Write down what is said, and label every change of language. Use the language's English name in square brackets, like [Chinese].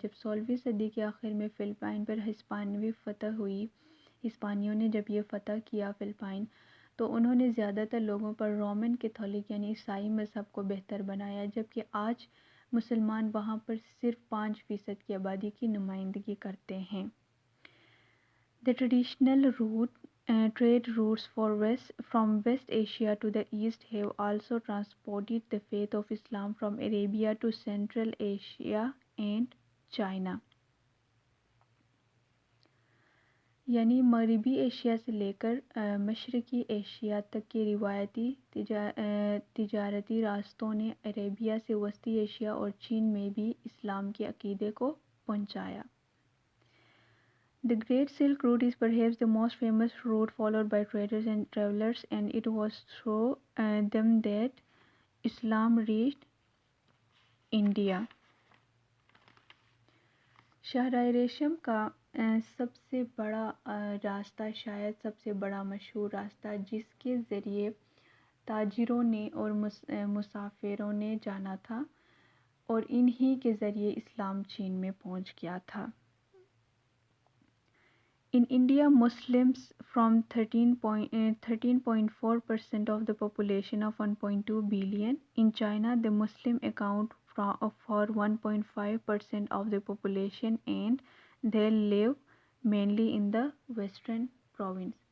[Hindi] जब 16वीं सदी के आखिर में फ़िलिपाइन पर हिस्पानवी फ़तह हुई, हिस्पानियों ने जब ये फ़तह किया फ़िलिपाइन, तो उन्होंने ज़्यादातर लोगों पर रोमन कैथोलिक यानी ईसाई मज़हब को बेहतर बनाया, जबकि आज मुसलमान वहाँ पर सिर्फ 5% की आबादी की नुमाइंदगी करते हैं। [English] The traditional trade routes from West Asia to the East have also transported the faith of Islam from Arabia to Central Asia and China. [Hindi] यानी मगरबी एशिया से लेकर मशरक़ी एशिया तक के रिवायती तिजारती रास्तों ने अरेबिया से वस्ती एशिया और चीन में भी इस्लाम के अक़ीदे को पहुँचाया। [English] The Great Silk Route is perhaps the most famous route followed by traders and travelers, and it was through them that Islam reached India. [Hindi] शहराए रेशम का सबसे बड़ा रास्ता, शायद सबसे बड़ा मशहूर रास्ता, जिसके ज़रिए ताजिरों ने और मुसाफिरों ने जाना था, और इन्हीं के ज़रिए इस्लाम चीन में पहुंच गया था। [English] In India, Muslims from 13.4% of the population of 1.2 billion. In China, the Muslim account for 1.5% of the population and they live mainly in the western province.